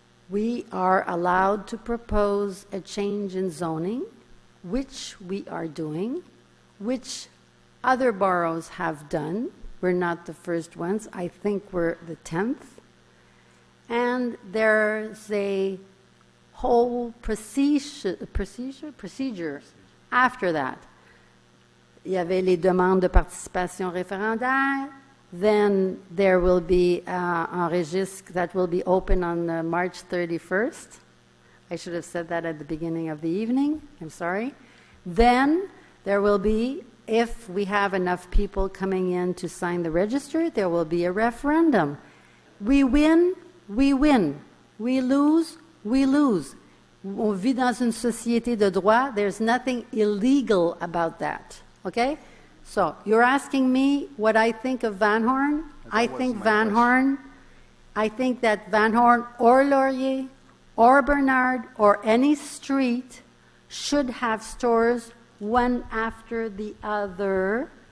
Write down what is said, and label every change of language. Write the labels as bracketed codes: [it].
[en] We are allowed to propose a change in zoning, which we are doing, which other boroughs have done. We're not the first ones. I think we're the 10th. And there's a whole procedure after that. [fr] Il y avait les demandes de participation référendaire. [en] Then there will be [fr] un registre [en] that will be open on March 31st. I should have said that at the beginning of the evening. I'm sorry. Then there will be, if we have enough people coming in to sign the register, there will be a referendum. We win, we win. We lose, we lose. [fr] On vit dans une société de droit. [en] There's nothing illegal about that. Okay? So, you're asking me what I think of Van Horn? I think Van Horn, I think that Van Horn or Laurier or Bernard or any street should have stores one after the other